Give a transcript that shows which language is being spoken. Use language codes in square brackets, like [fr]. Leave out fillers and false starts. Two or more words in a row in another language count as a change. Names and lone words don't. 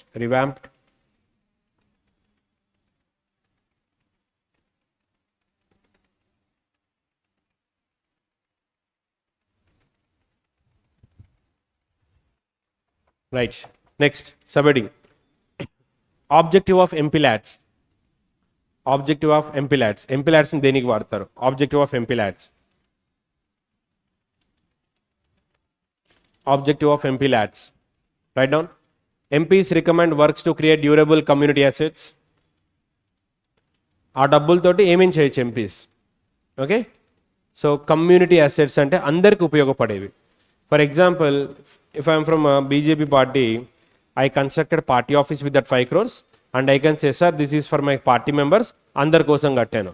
[en] Revamped. Right. Next, subheading. Objective of MP lads. Objective of MP lads. MP lads [te] ని దేనికి వాడతారు? [en] Objective of MP lads. Objective of MP lads. Write down. MPs recommend works to create durable community assets. [te] ఆ డబ్బులతోటి ఏమేం చేయొచ్చు ఎంపీస్? [en] okay, so community assets [te] అంటే అందరికి ఉపయోగపడేవి. [en] for example, if I'm from BJP party, I constructed party office with that 5 crores and I can say, sir this is for my party members, [te] అందరి కోసం కట్టాను.